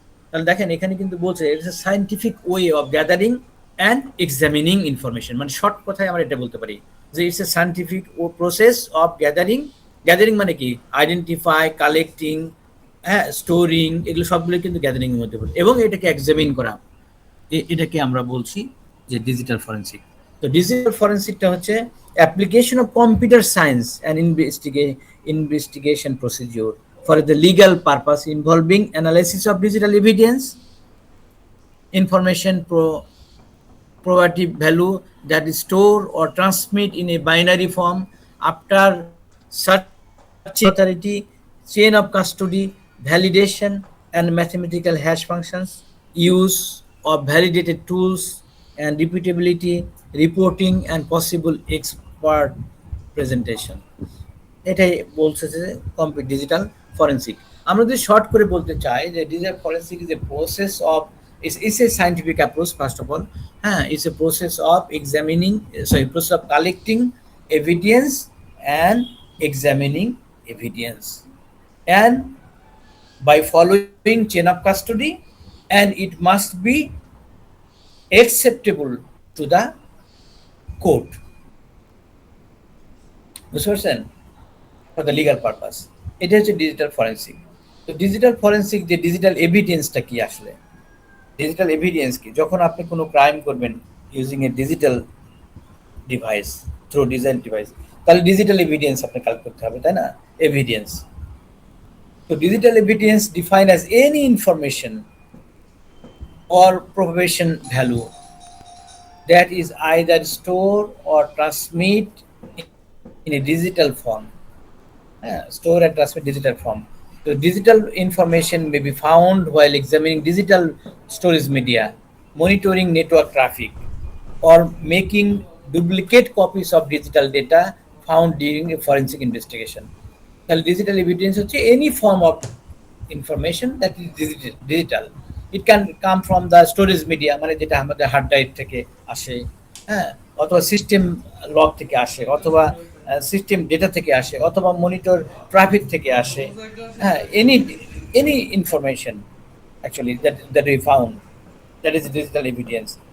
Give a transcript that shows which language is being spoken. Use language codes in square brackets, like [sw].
[bn] তাহলে দেখেন এখানে কিন্তু বলছে [en] It's a scientific way of gathering and examining information. [bn] মানে শর্ট কথায় আমরা এটা বলতে পারি যে [en] it's a scientific process of gathering [bn] মানে কি, আইডেন্টিফাই, কালেক্টিং, হ্যাঁ, স্টোরিং, এগুলো সবগুলো কিন্তু গ্যাদারিং এর মধ্যে পড়ে, এবং এটাকে এক্সামিন করা, এটাকে আমরা বলছি যে ডিজিটাল ফরেনসিক। তো ডিজিটাল ফরেনসিকটা হচ্ছে [en] Application of computer science and investigation procedure for the legal purpose involving analysis of digital evidence, information probative value that is stored or transmit in a binary form after search authority, chain of custody, validation and mathematical hash functions, use of validated tools and repeatability, reporting and possible expert presentation. [bn] এটাই বলছে যে digital forensic. আমরা যদি short করে বলতে চাই যে [en] Digital forensic is a process of it's a scientific approach first of all, হ্যাঁ, it's a process of process of collecting evidence and examining evidence and by following chain of custody and it must be acceptable to the court. [bn] বুঝতে পারছেন? [en] For the legal purpose. [bn] এটা হচ্ছে digital forensic. তো digital forensic যে digital এভিডেন্সটা কি আসলে, digital evidence কি? যখন আপনি কোনো ক্রাইম করবেন [en] using a digital device, [bn] through digital device, তাহলে ডিজিটাল এভিডেন্স আপনি কালেক্ট করতে হবে, তাই না? Evidence [en] So digital evidence defined as any information or probation value that is either stored or transmit in a digital form. Store and transmit digital form. So digital information may be found while examining digital storage media, monitoring network traffic, or making duplicate copies of digital data found during a forensic investigation. তাহলে digital evidence হচ্ছে any form of information that is digital. It can come from the storage media, [bn] মানে যেটা আমাদের hard drive থেকে আসে, হ্যাঁ, অথবা system log থেকে আসে, অথবা সিস্টেম ডেটা থেকে আসে, অথবা মনিটর ট্রাফিক থেকে আসে, হ্যাঁ, [en] Any information actually that we found, that is digital evidence.